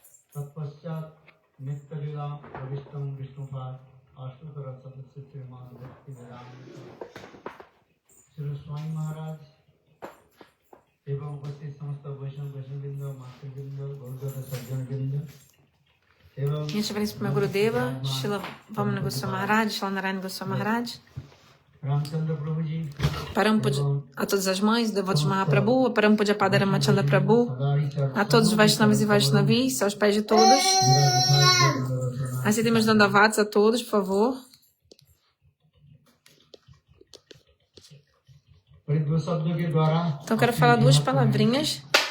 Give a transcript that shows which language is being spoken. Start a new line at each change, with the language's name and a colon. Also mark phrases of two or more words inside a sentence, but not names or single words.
Hindi: तत्पश्चात नित्यलीला प्रविष्टम विष्णुपाद आश्रुतर सदस्य श्रीमान भक्ति वेदांत श्री स्वामी महाराज एवं उपस्थित समस्त वैष्णववृंद मातृवृंद गौरव सज्जनवृंद
Portuguese: Minhas preces para o meu Gurudeva, Srila Vamana Goswami Maharaj, Srila Narayana Goswami Maharaj, रामचंद्र प्रभु जी Parampuja a todas as mães, devotos de Mahaprabhu, a Parampuja Padara Ramachandra Prabhu, a todos os Vaishnavas e Vaishnavis, aos pés de todos. Aceitem meus dandavats a todos, por favor. Então, eu quero falar duas palavrinhas.